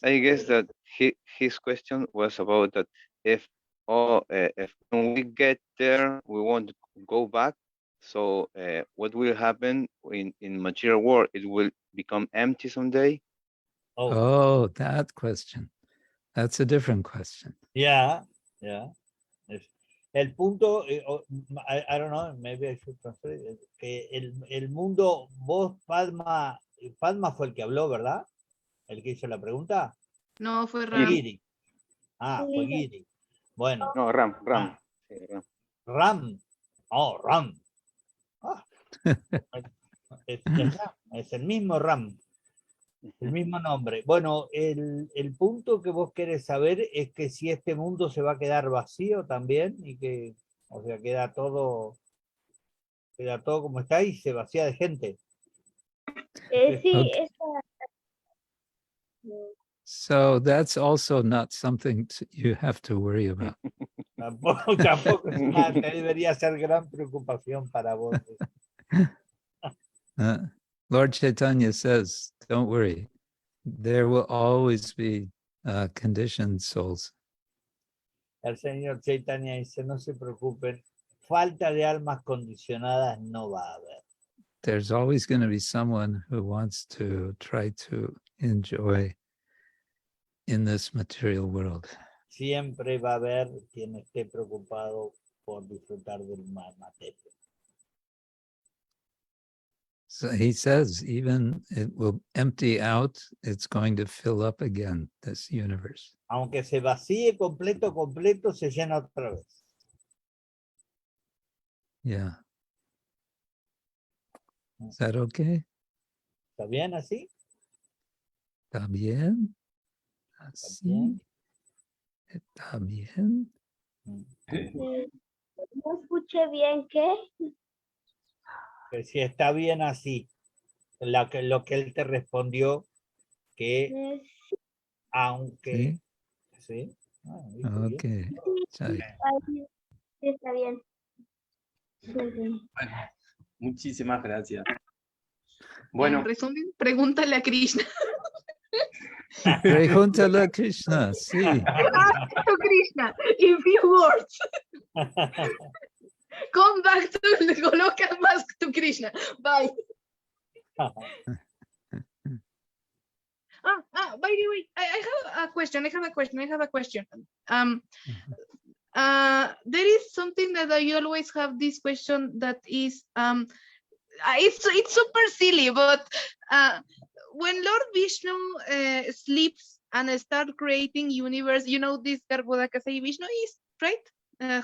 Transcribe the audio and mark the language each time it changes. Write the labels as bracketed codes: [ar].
[en] I guess that his question was about that if when we get there, we want to go back. So what will happen in material world? It will become empty someday? Oh, that question. That's a different question. Yeah. [es] El punto, [en] I don't know, maybe I should translate, [es] que el mundo, vos, Padma fue el que habló, ¿verdad? El que hizo la pregunta. no, fue Ram. Giri. Fue Giri. Bueno. No, Ram. Sí, Ram. Oh, Ram. Es el mismo Ram. El mismo nombre. Bueno, el punto que vos querés saber es que si este mundo se va a quedar vacío también y que, o sea, queda todo como está y se vacía de gente. Sí, [en] Okay. So that's also not something you have to worry about. [es] Tampoco debería ser gran preocupación para vos. [en] Lord Chaitanya says, don't worry. There will always be conditioned souls. [es] El señor Chaitanya dice, no se preocupen, falta de almas condicionadas no va a haber. [en] There's always going to be someone who wants to try to enjoy in this material world. [es] Siempre va a haber quien esté preocupado por disfrutar del material. [en] So he says, even it will empty out, it's going to fill up again, this universe. [es] Aunque se vacíe completo, se llena otra vez. [en] Yeah. Is that okay? [es] ¿Está bien así? ¿Está bien? ¿Así? ¿Está bien? No escuché bien, ¿qué? Que si está bien así. Lo que él te respondió, que aunque... ¿Sí? [en] Ok. [es] Sí, está bien. Muy bien. Bueno, Muchísimas gracias. En Bueno, resumen, pregúntale a Krishna. Pregúntale a Krishna, sí. [en] Ask to Krishna in few words. Come back to Goloka, ask to Krishna. Bye. By the way, I have a question. There is something that I always have this question that is it's super silly, but when Lord Vishnu sleeps and start creating universe, you know this Garbhodakasai Vishnu is, right?